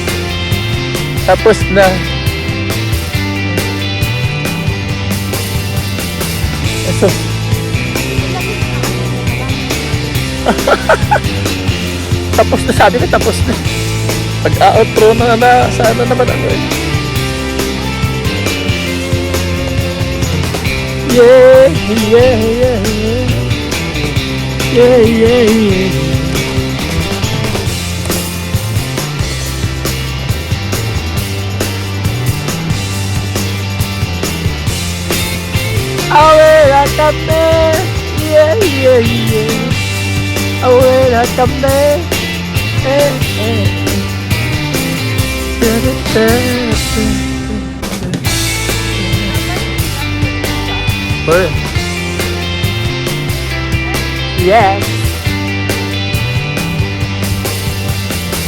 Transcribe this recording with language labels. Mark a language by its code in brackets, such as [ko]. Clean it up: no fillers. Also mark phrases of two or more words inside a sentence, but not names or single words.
[tl] Tapos na. Eso. Tapos na, sabi ko tapos na. Pag-outro na sana naman ano eh. [en] Yeah, yeah, yeah, yeah. Yeah, yeah, yeah. [tl] Awela kami, [en] yeah, yeah, yeah. [tl] Awela kami, eh, eh. Uy. Yes. Uwi na tayo.